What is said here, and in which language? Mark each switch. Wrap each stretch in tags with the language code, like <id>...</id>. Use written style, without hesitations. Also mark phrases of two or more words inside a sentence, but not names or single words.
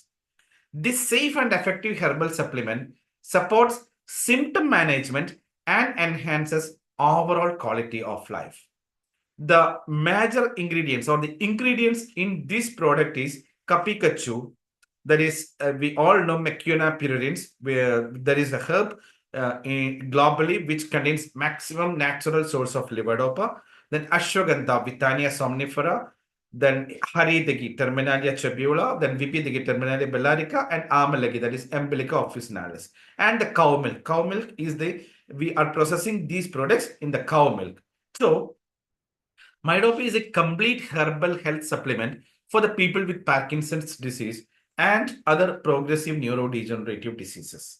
<en>This safe and effective herbal supplement supports symptom management and enhances overall quality of life. The major ingredients or the ingredients in this product is Kapikachu, that is, we all know Macuna purulens, where there is a herb globally which contains maximum natural source of levodopa. Then Ashwagandha, Withania somnifera, then Haridagi, Terminalia chebula, then Vipidagi, Terminalia bellarica, and Amalagi, that is Embolica officinalis. And the cow milk. Cow milk is we are processing these products in the cow milk. So, Mydopa is a complete herbal health supplement for the people with Parkinson's disease and other progressive neurodegenerative diseases.</en>